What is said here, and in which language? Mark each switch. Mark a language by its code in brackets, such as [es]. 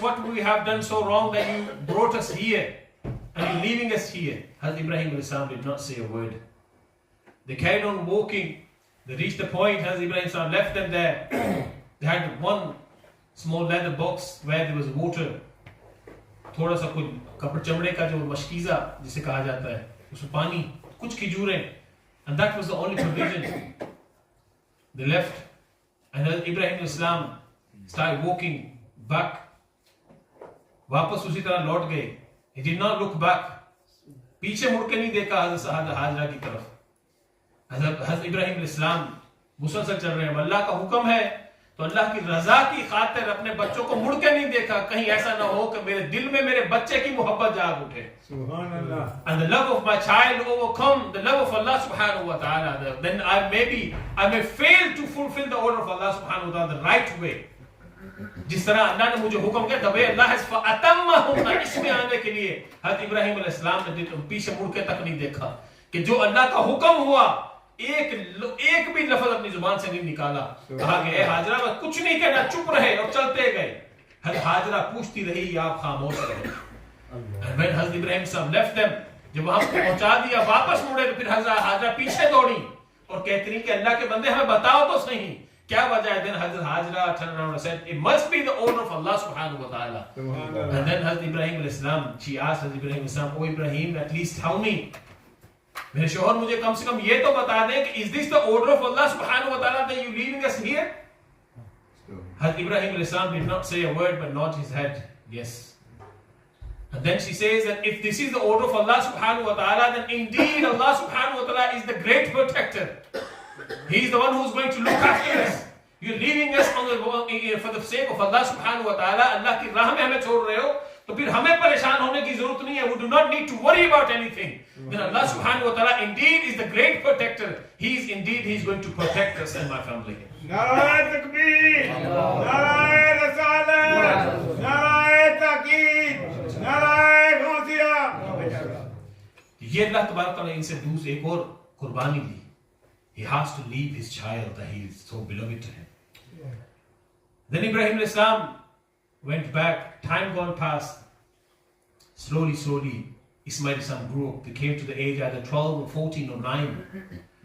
[en] What we have done so wrong that you brought us here and you're leaving us here?" Hazrat Ibrahim al-Islam did not say a word. They carried on walking. They reached the point, Hazrat Ibrahim al-Islam left them there. They had one small leather box where there was water. [hi] थोड़ा सा कुछ कपड़े चमड़े का जो मशकीज़ा जिसे कहा जाता है, उसमें पानी, कुछ खजूरें, [en] and that was the only provision. They left, and Ibrahim al-Islam started walking back. [hi] वापस उसी तरह लौट गए. [en] He did not look back. [hi] पीछे मुड़ के नहीं देखा हज़रत हाजरा की तरफ. हज़रत इब्राहिम al-Islam मुसलसल चल रहे हैं. अल्लाह का हुक्म है तो अल्लाह की रजा की खातिर अपने बच्चों को मुड़ के नहीं देखा, कहीं ऐसा ना हो कि मेरे दिल में मेरे बच्चे की मोहब्बत जाग उठे. [en] सुभान अल्लाह. And the love of my child overcome the love of Allah subhanahu wa ta'ala. Then I may fail to fulfill the order of Allah subhanahu wa ta'ala the right way. [hi] जिस तरह अल्लाह ने मुझे हुक्म किया, [en] the way Allah has [hi] फअतम्महुन्ना, इसमें आने के लिए हज़रत इब्राहिम अलैहिस्सलाम ने पीछे मुड़ के तक नहीं देखा कि जो अल्लाह का हुक्म हुआ एक भी लफ्ज अपनी जुबान से नहीं निकाला. कहा कि हाजरा बस कुछ नहीं कहना, चुप रहे और चलते गए. हाजरा पूछती रही या आप खामोश रहे. [en] And when Hazrat Ibrahim left them, [hi] जब वहां पहुंचा दिया, वापस मुड़े तो फिर हज़रत हाजरा पीछे दौड़ी और कहती रही कि अल्लाह के बंदे हमें बताओ तो सही क्या वजह है. [en] Then Hazrat Hajra turned around and said, "It must be the order of Allah subhanahu wa ta'ala." And then Hazrat Ibrahim al-Islam, she asked Hazrat Ibrahim al-Islam, "O Ibrahim, at least tell me, [hi] मेरे शोहर मुझे कम से कम ये तो बता दें [en] कि is this the order of Allah subhanahu wa ta'ala that you leaving us here?" Hazrat Ibrahim al-Islam did not say a word but nodded his head, yes. And then she says that if this is the order of Allah subhanahu wa ta'ala, then indeed Allah subhanahu wa ta'ala is the great protector. He is the one who is going to look after us. You're leaving us for the sake of Allah subhanahu wa ta'ala. [hi] Allah की राह में हमें छोड़ रहे हो तो फिर हमें परेशान होने की जरूरत नहीं है. [en] We do not need to worry about anything. Then Allah subhanahu wa ta'ala indeed is the great protector. He is going to protect us and my family. [hi] नाराए तकबीर, नाराए रसालत, नाराए ताकीद, नाराए गौसिया. ये अल्लाह तबारक तआला इनसे दूसरी एक और कुर्बानी ली. [en] He has to leave his child that he is so beloved to him. Then Ibrahim al-Islam went back. Time gone past. Slowly, Ismail son grew up. He came to the age either 12 or 14 or 9.